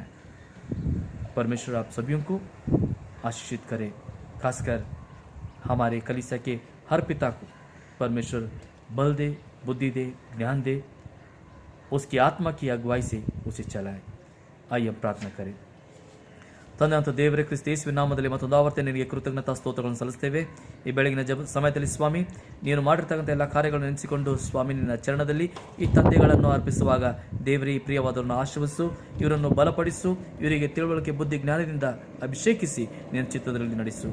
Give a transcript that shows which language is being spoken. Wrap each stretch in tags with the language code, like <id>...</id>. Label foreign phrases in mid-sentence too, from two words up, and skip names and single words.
<hi>परमेश्वर आप सभी को आशीषित करे, खासकर हमारे कलीसिया के हर पिता को परमेश्वर बल दे, बुद्धि दे, ज्ञान दे, उसकी आत्मा की अगुवाई से उसे चलाए। आइए हम प्रार्थना करें।</hi> <kn>ತಂದೆ ಅಂತ ದೇವರೇ, ಕ್ರಿಸ್ತ ಯೇಸುವಿನ ನಾಮದಲ್ಲಿ ಮತ್ತೊಂದು ಆವರ್ತಿ ನಿನಗೆ ಕೃತಜ್ಞತಾ ಸ್ತೋತ್ರಗಳನ್ನು ಸಲ್ಲಿಸ್ತೇವೆ. ಈ ಬೆಳಗಿನ ಸಮಯದಲ್ಲಿ ಸ್ವಾಮಿ, ನೀನು ಮಾಡಿರ್ತಕ್ಕಂಥ ಎಲ್ಲ ಕಾರ್ಯಗಳನ್ನು ನೆನೆಸಿಕೊಂಡು ಸ್ವಾಮಿ ನಿನ್ನ ಚರಣದಲ್ಲಿ ಈ ತಂದೆಗಳನ್ನು ಅರ್ಪಿಸುವಾಗ ದೇವರೇ, ಈ ಪ್ರಿಯವಾದವರನ್ನು ಆಶೀರ್ವದಿಸು, ಇವರನ್ನು ಬಲಪಡಿಸು, ಇವರಿಗೆ ತಿಳುವಳಿಕೆ, ಬುದ್ಧಿ, ಜ್ಞಾನದಿಂದ ಅಭಿಷೇಕಿಸಿ ನಿನ್ನ ಚಿತ್ತದಲ್ಲಿ ನಡೆಸು.</kn>